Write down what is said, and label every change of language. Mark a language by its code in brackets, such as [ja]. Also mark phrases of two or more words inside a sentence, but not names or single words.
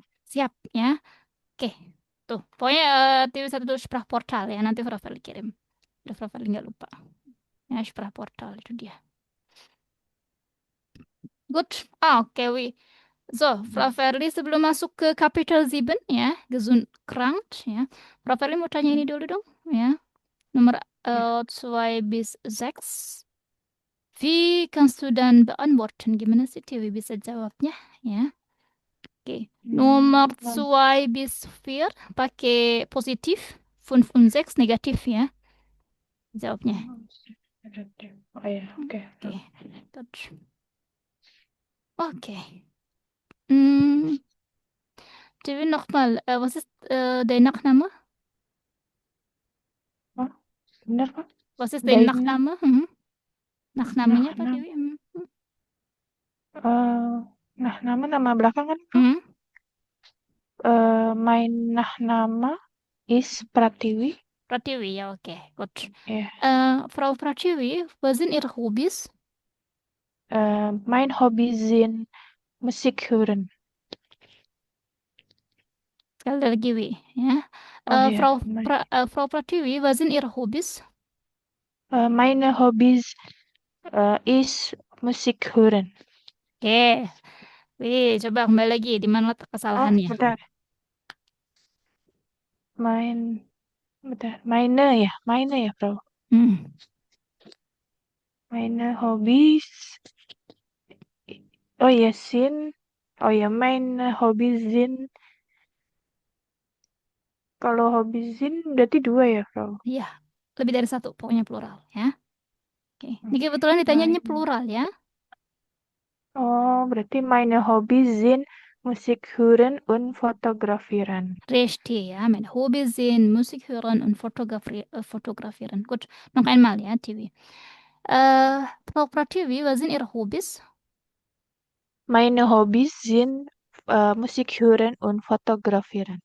[id] Siap ya. Oke. Tuh, pokoknya TV1 itu Sprachportal ya, nanti Frafeli kirim. Udah Frafeli nggak lupa. Ya, Sprachportal itu dia. Good. Oke, So, Frau Ferli sebelum masuk ke Kapitel 7 ya, [de] gesund krank [id] ya. Frau Ferli mau tanya ini dulu dong ya. Nomor 2 bis 6. [de] Wie kannst du dann beantworten? [id] Gimana sih Dewi bisa jawabnya ya? Oke. Nomor 2 bis 4 pakai positif, 5 und 6 negatif ya. Jawabnya. Oh ya, oke. Oke. Good. Oke. Hm. [de] Dewi nochmal, was ist dein Nachname? [id] Bener, Pak? [de] Was ist dein [id] Daina. Nachname? Nachnamenya Pak [de] Nachname. [id] Dewi? Nama belakang kan, Prof? [de] Mein Nachname is Pratiwi. Pratiwi, ja, okay, gut. Ja. Frau Pratiwi, was sind Ihre Hobbys? Mein Hobby sind Musik hören. [id] Sekali lagi, Wi, ya. [de] Ja. Frau Pratiwi, was sind Ihre Hobbys? Meine Hobbys is Musik hören. [id] Oke. Wih, coba kembali lagi. Di mana letak kesalahannya? Bentar. Meine ya, Bro. [de] Meine Hobbys. Oh ya, meine Hobbys sind. [id] Kalau hobi zin berarti 2 ya, Bro? Iya, lebih dari satu, pokoknya plural ya. Oke. Ini kebetulan ditanyanya plural ya. [de] Oh, berarti meine Hobbys sind Musik hören und fotografieren. Richtig, ja. Meine Hobbys sind Musik hören und fotografieren. Gut, noch einmal ya, Tiwi. Frau Pratiwi, was sind Ihre Hobbys? Meine Hobbys sind Musik hören und fotografieren.